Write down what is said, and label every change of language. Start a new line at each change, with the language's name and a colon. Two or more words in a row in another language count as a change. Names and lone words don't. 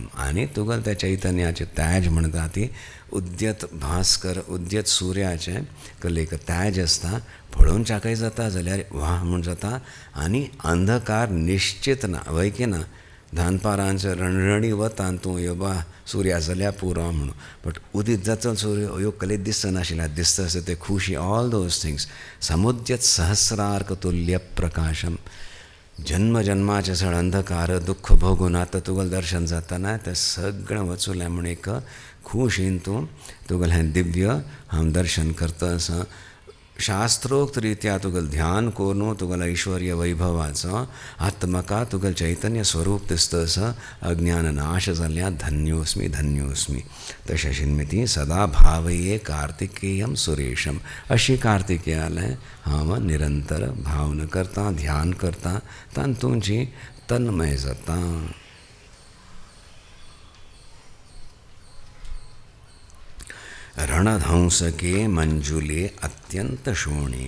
Konkani: आनी तुगेल त्या चैतन्याचे तेज म्हणटा ती उद्यत भास्कर, उद्यत सूर्याचे कलेक तेज आसता. पळोवन चाकय जाता जाल्यार वाह म्हूण जाता. आनी अंधकार निश्चित ना, वय की ना. धानपारांचो रणरणी वता तूं यो बा सूर्या जाल्या पुरो म्हणून, बट उदीत जाता सूर्य ह्यो कलेत दिसनाशिल्ल्या दिसता आसता ते खुशी,
English: all those things.
Sanskrit: समुद्यत सहस्रार्क तुल्य प्रकाशम.
Konkani: जन्म जन्माचे सगळे अंधकार दुःख भोगून आतां तुगेलें दर्शन जाताना तें सगळें वचूलें म्हूण एक खुशीन तूं तुगेलें हें दिव्य हांव दर्शन करता आसा. शास्त्रोक्त रित्या तुगेलें ध्यान करून तुगेल्या ऐश्वर्य वैभवाचो आत्मका तुगेलें चैतन्य स्वरूप दिसता आसा. अज्ञान नाश जाल्ल्या
Sanskrit: धन्योस्मी धन्योस्मी.
Konkani: तशें शिन्मिती
Sanskrit: सदा भावये कार्तिकेयम सुरेशम.
Konkani: अशी कार्तिकेयालें हांव निरंतर भावना करता, ध्यान करता, तातूंची तन्मय जाता.
Sanskrit: रणध्वंसके मंजुले अत्यंत शोणे.